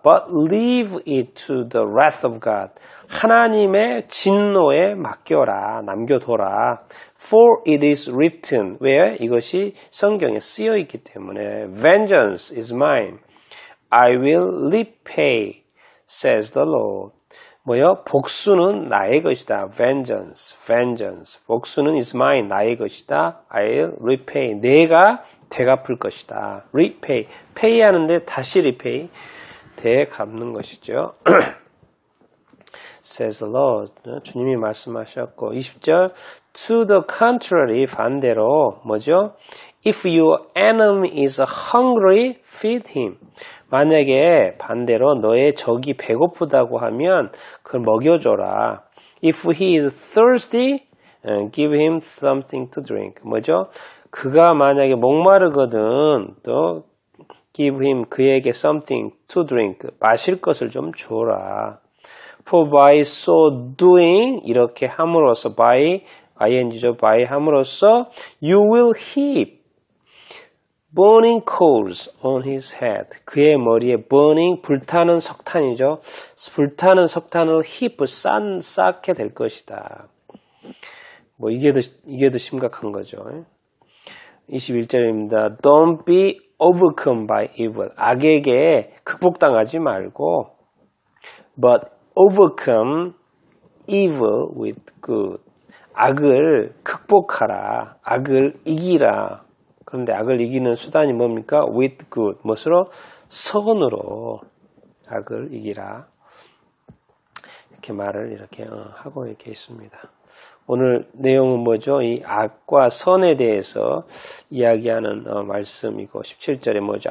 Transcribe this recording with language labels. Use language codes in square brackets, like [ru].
[en] But leave it to the wrath of God. [ko] 하나님의 진노에 맡겨라. 남겨둬라. [en] For it is written. [ko] 왜? 이것이 성경에 쓰여 있기 때문에 [en] Vengeance is mine. I will repay, says the Lord. [ko] 뭐요? 복수는 나의 것이다. Vengeance. 복수는 [en] is mine. [ko] 나의 것이다. [en] I'll repay. [ko] 내가 되갚을 것이다. Repay. pay 하는데 다시 repay. 되갚는 것이죠. [en] says the Lord. [ko] 주님이 말씀하셨고 20절 [en] To the contrary [ko] 반대로 뭐죠? [en] If your enemy is hungry, feed him. [ko] 만약에 반대로 너의 적이 배고프다고 하면 그걸 먹여줘라. [en] If he is thirsty, give him something to drink. [ko] 뭐죠? 그가 만약에 목마르거든 또 [en] give him [ko] 그에게 [en] something to drink. [ko] 마실 것을 좀 줘라. [en] For by so doing [ko] 이렇게 함으로써 [en] by ing죠. by [ko] 함으로써 [en] you will heap burning coals on his head. [ko] 그의 머리에 burning 불타는 석탄이죠. 불타는 석탄을 heap 쌓게 될 것이다. 뭐 이게 더 심각한 거죠. 21절입니다. [en] Don't be overcome by evil. [ko] 악에게 극복당하지 말고 [en] but overcome evil with good. [ko] 악을 극복하라. 악을 이기라. 그런데 악을 이기는 수단이 뭡니까? [en] with good. [ko] 무엇으로? 선으로 악을 이기라. 이렇게 말을 이렇게 하고 이렇게 있습니다. 오늘 내용은 뭐죠? 이 악과 선에 대해서 이야기하는 말씀이고 17절에 뭐죠?